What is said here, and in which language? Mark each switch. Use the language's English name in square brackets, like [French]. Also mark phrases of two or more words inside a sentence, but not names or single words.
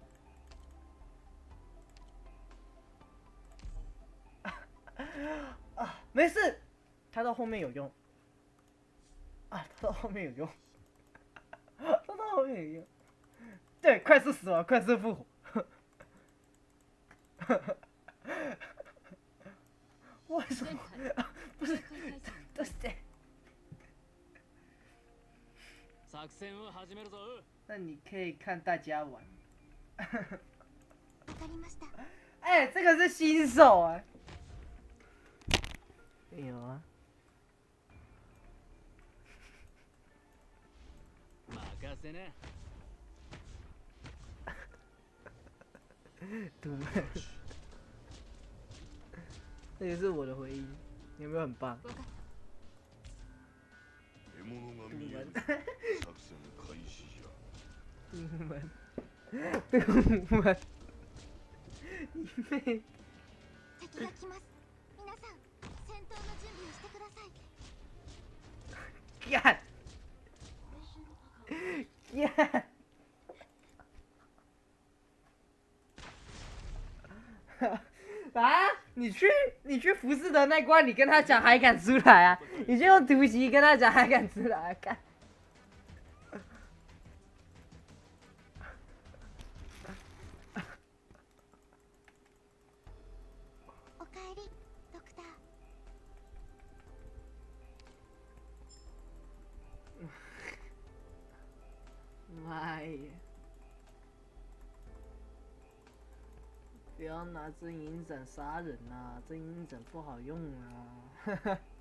[Chinese] 啊，没事，他到后面有用。啊，他到后面有用。他到后面有用。对，快速死亡，快速复活。为什么？不是， [Japanese] どうして？作戦を始めるぞ。 [Chinese] 那你可以看大家玩。 [Japanese] わかりました。 [Chinese] 哎，这个是新手哎。有啊。 [Japanese] 任せね。 [Chinese] 堵门，这也是我的回忆，有没有很棒？堵门，堵门，堵门，你妹！ [Japanese] 敵が来ます。皆さん、戦闘の準備をしてください。 [Chinese] 干！干！啊！你去服侍的那关，你跟他讲还敢出来啊？你就用突袭跟他讲还敢出来，干！ [Japanese] おかえり、ドクター。 [Chinese] 妈呀！不要拿真银斩杀人啊！真银斩不好用啊！